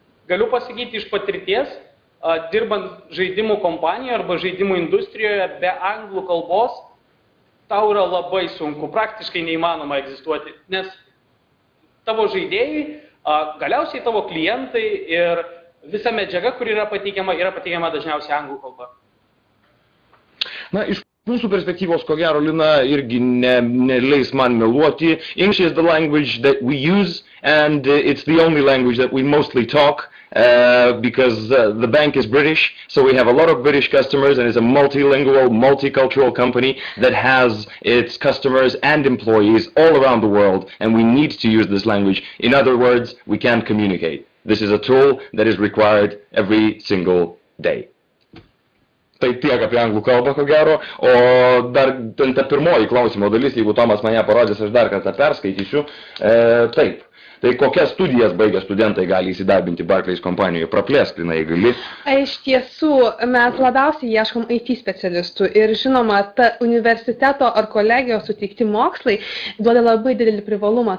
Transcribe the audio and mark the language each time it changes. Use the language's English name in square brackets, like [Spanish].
[Lithuanian] Galiu pasakyti iš patirties, dirbant žaidimų kompanijoje arba žaidimų industrijoje be anglų kalbos, tau yra labai sunku, praktiškai neįmanoma egzistuoti, nes tavo žaidėjai, galiausiai tavo klientai ir visa medžiaga, kuri yra pateikiama dažniausiai anglų kalba. Na, iš mūsų perspektyvos, ko gero, Lina irgi neleis man meluoti. [English] English is the language that we use, and it's the only language that we mostly talk, because the bank is British, so we have a lot of British customers, and it's a multilingual, multicultural company that has its customers and employees all around the world, and we need to use this language. In other words, we can't communicate. This is a tool that is required every single day. [Lithuanian] Tai tiek apie anglų kalbą, ko gero, o dar ta pirmoji klausimo dalis, jeigu Tomas man ją parodys, aš dar kartą perskaitysiu. Taip, Tai kokias studijas baigę studentai gali įsidarbinti Barclays kompanijoje? Praplėsk, Lina, gali. Iš tiesų, mes labiausiai ieškom IT specialistų ir žinoma, ta universiteto ar kolegijos suteikti mokslai duoda labai didelį privalumą.